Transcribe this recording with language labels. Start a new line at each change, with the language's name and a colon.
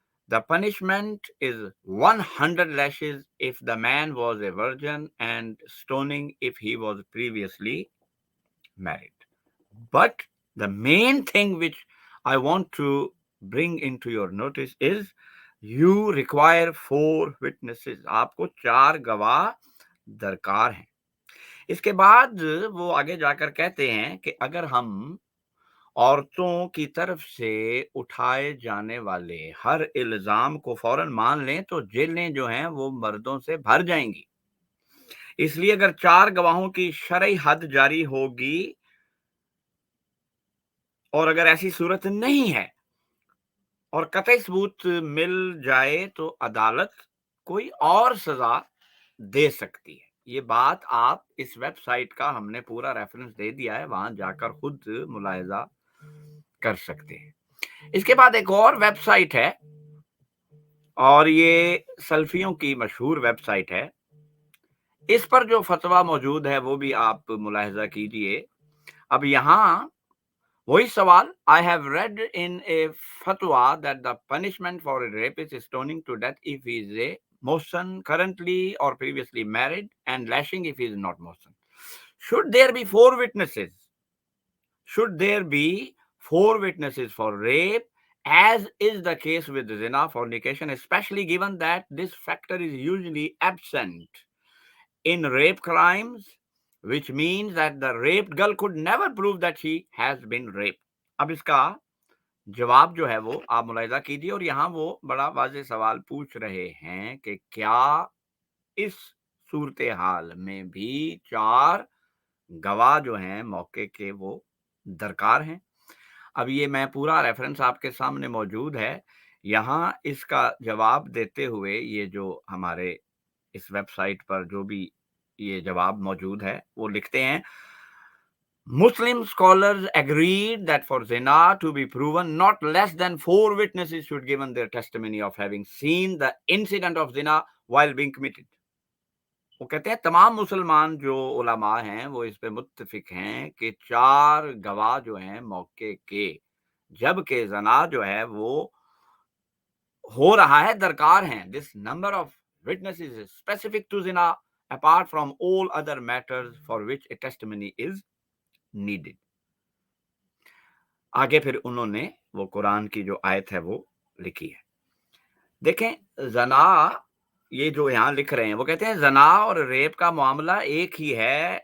English: The punishment is 100 lashes if the man was a virgin and stoning if he was previously married. But the main thing which I want to bring into your notice is you require 4 witnesses.
Urdu: آپ کو 4 گواہ درکار ہیں۔ اس کے بعد وہ آگے جا کر کہتے ہیں کہ اگر ہم عورتوں کی طرف سے اٹھائے جانے والے ہر الزام کو فوراً مان لیں تو جیلیں جو ہیں وہ مردوں سے بھر جائیں گی، اس لیے اگر 4 گواہوں کی شرعی حد جاری ہوگی اور اگر ایسی صورت نہیں ہے اور قطعی ثبوت مل جائے تو عدالت کوئی اور سزا دے سکتی ہے۔ یہ بات آپ اس ویب سائٹ کا ہم نے پورا ریفرنس دے دیا ہے، وہاں جا کر خود ملاحظہ کر سکتے ہیں۔ اس کے بعد ایک اور ویب سائٹ ہے اور یہ سلفیوں کی مشہور ویب سائٹ ہے اس پر جو فتویٰ موجود ہے وہ بھی آپ ملاحظہ کیجئے۔ اب یہاں وہی سوال،
English: I have read in a fatwa that the punishment for a rapist is stoning to death if he is a Mohsen currently or previously married and lashing if he is not Mohsen. Should there be four witnesses? Should there be four witnesses for rape, as is the case with zina, fornication, especially given that this factor is usually absent in rape crimes, which means that the raped girl could never prove that she has been raped.
Urdu: اب اس کا جواب جو ہے وہ آپ ملاحظہ کیجیے، اور یہاں وہ بڑا واضح سوال پوچھ رہے ہیں کہ کیا اس صورتحال میں بھی 4 گواہ جو ہیں موقع کے وہ درکار ہیں؟ اب یہ میں پورا ریفرنس آپ کے سامنے موجود ہے، یہاں اس کا جواب دیتے ہوئے یہ جو ہمارے اس ویب سائٹ پر جو بھی یہ جواب موجود ہے وہ لکھتے ہیں،
English: Muslim scholars agreed that for zina to be proven, not less than 4 witnesses should give their testimony of having seen the incident of zina while being committed.
Urdu: وہ کہتے ہیں تمام مسلمان جو علماء ہیں وہ اس پہ متفق ہیں کہ 4 گواہ جو ہیں موقع کے جبکہ زنا جو ہے وہ ہو رہا ہے درکار ہیں.
English: This number of witnesses is specific to zina apart from all other matters for which a testimony is needed.
Urdu: آگے پھر انہوں نے وہ قرآن کی جو آیت ہے وہ لکھی ہے. دیکھیں زنا یہ جو یہاں لکھ رہے ہیں وہ کہتے ہیں زنا اور ریپ کا معاملہ ایک ہی ہے.